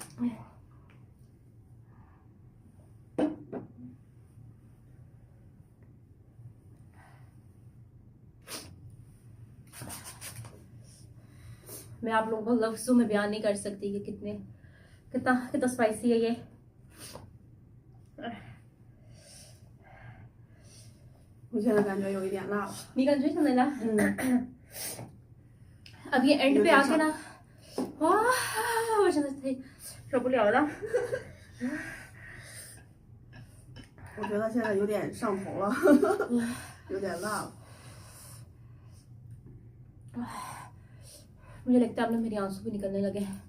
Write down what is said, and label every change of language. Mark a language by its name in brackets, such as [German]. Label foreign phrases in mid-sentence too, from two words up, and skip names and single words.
[Hindi] मैं आप लोगों को लफ्ज़ों में बयान नहीं कर सकती कि कितना स्पाइसी है ये। [Chinese] 我现在感觉有一点辣了。你感觉现在辣？ [Hindi] अब ये एंड पे आके ना, [Chinese] 我真的受不了了。我觉得现在有点上头了，有点辣了。 [Hindi] मुझे लगता है अब ना मेरे आंसू भी निकलने लगे।